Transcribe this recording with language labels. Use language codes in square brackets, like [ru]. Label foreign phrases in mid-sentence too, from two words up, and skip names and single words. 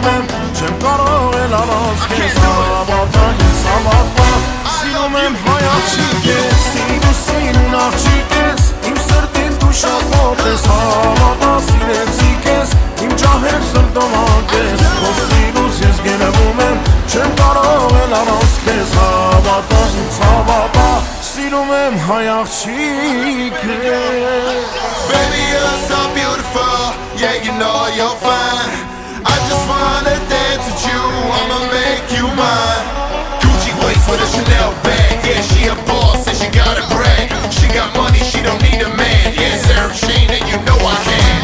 [hy] եմ, չեմ կարող էլ առանց քեզ, հավատա ինձ հավատա, սիրում եմ հայ աղջիկ ես, սիրուն աղջիկ ես, իմ սրտին դու շատ մոտ ես, հավատա սիրեցի քեզ, իմ ջահել սրտովանք ես, քո սիրուց ես գերվում եմ, չեմ կարող էլ առանց քեզ, հավատա ինձ հավատա, սիրում եմ հայ աղջիկ ես. [en] Baby, you're so beautiful, yeah, you know you're fine. I just wanna dance with you, I'ma make you mine. Gucci waits for the Chanel bag, yeah, she a boss and she got a brag. She got money, she don't need a man, yeah, it's Eric Shane and you know I can.